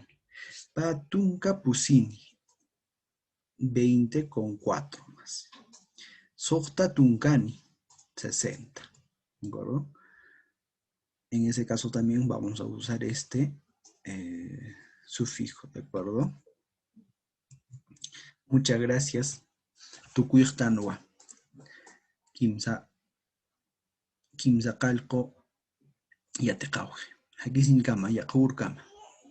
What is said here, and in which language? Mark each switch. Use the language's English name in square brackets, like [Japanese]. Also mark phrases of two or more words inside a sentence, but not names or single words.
[Aymara] Patunka Pusini, [Spanish] 20 con 4 más. [Aymara] Sokta Tunkani, 60. [Spanish] ¿De acuerdo? En ese caso también vamos a usar este sufijo, ¿de acuerdo? Muchas gracias. [Aymara] Tukuyktanwa. Kimsa, kimsa kalko yatiqawje. Hakisin kama, yaqur kama.